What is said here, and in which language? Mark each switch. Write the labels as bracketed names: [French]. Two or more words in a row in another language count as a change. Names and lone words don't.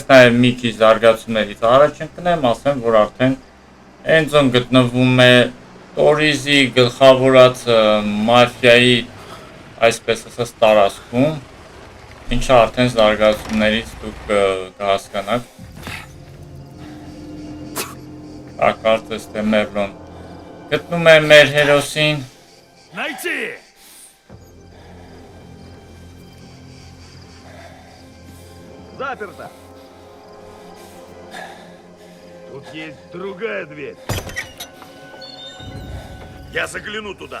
[Armenian] նաև մի քիչ զարգացումներից առաջ ընկնեմ, ասեմ, որ արդեն Էնձոն գտնվում է Տորիզի գլխավորած մաֆիայի այսպես ասած տարածքում, ինչը արդեն զարգացումներից դուք կհասկանաք։ Կարծես թե Մերլոն գտնում է մեր հերոսին։ [Russian] Найти! Заперто! Тут есть другая дверь. Я загляну туда.